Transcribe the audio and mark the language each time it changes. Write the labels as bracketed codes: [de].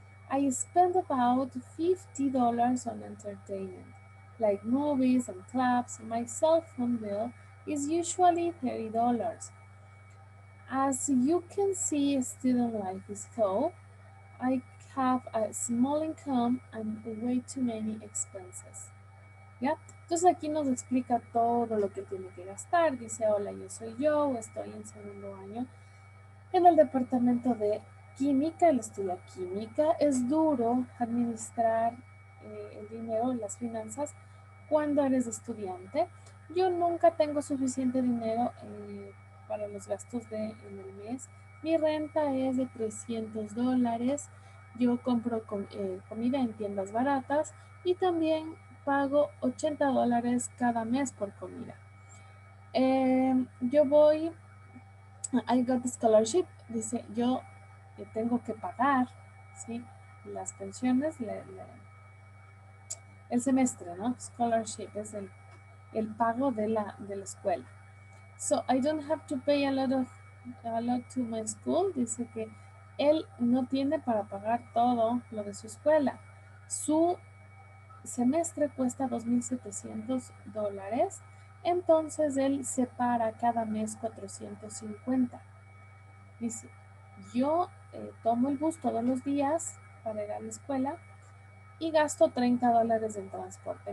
[en] I spend about $50 on entertainment, like movies and clubs. My cell phone bill is usually $30. As you can see, student life is tough. I have a small income and way too many expenses. [es] ¿Ya? Entonces aquí nos explica todo lo que tiene que gastar. Dice, hola, yo soy Joe, estoy en segundo año en el departamento de química, él estudia química. Es duro administrar el dinero, las finanzas, cuando eres estudiante. Yo nunca tengo suficiente dinero para los gastos en el mes. Mi renta es de $300. Yo compro comida en tiendas baratas y también pago $80 cada mes por comida. Yo voy, I got the scholarship, dice, yo tengo que pagar, ¿sí? Las pensiones, el semestre, ¿no? Scholarship es el pago de la escuela. [en] So I don't have to pay a lot to my school. [es] Dice que él no tiene para pagar todo lo de su escuela. Su semestre cuesta $2,700. Entonces él separa cada mes $450. Dice, yo tomo el bus todos los días para ir a la escuela y gasto $30 en transporte.